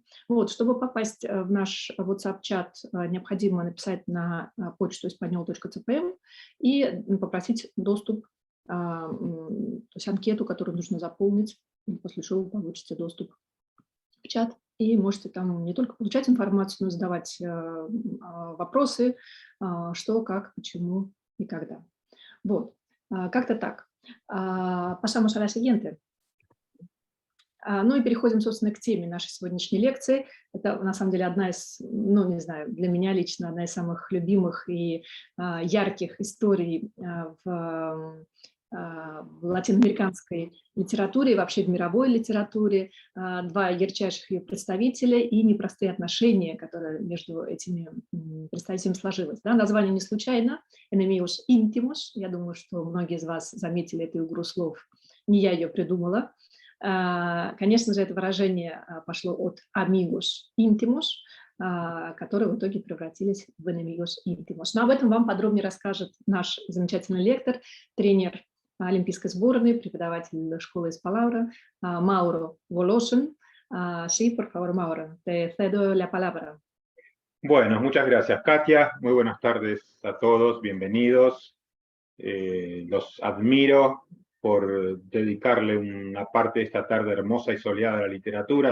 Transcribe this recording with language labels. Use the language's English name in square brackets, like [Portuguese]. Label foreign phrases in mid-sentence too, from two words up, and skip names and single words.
[Russian] Вот, чтобы попасть в наш WhatsApp-чат, необходимо написать на почту espanol.cpm и попросить доступ, то есть анкету, которую нужно заполнить, после чего вы получите доступ в чат и можете там не только получать информацию, но и задавать вопросы, что, как, почему и когда. Вот, как-то так. [Spanish] Pasamos a la siguiente. [Russian] Ну и переходим, собственно, к теме нашей сегодняшней лекции. Это, на самом деле, одна из, ну, не знаю, для меня лично одна из самых любимых и ярких историй в латиноамериканской литературе и вообще в мировой литературе. Два ярчайших ее представителя и непростые отношения, которые между этими представителями сложилось. Да, название не случайно. [Spanish] Enemigos íntimos. [Russian] Я думаю, что многие из вас заметили эту игру слов. Не я ее придумала. Конечно же, это выражение пошло от [Spanish] amigos íntimos, [Russian] которые в итоге превратились в [Spanish] enemigos íntimos. [Russian] Но об этом вам подробнее расскажет наш замечательный лектор, тренер олимпийской сборной, преподаватель школы Espalabra, Mauro Voloshin. [Spanish] Sí, por favor, Mauro, te cedo la palabra. Bueno, muchas gracias, Katia. Muy buenas tardes a todos, bienvenidos. Los admiro por dedicarle una parte de esta tarde hermosa y soleada a la literatura.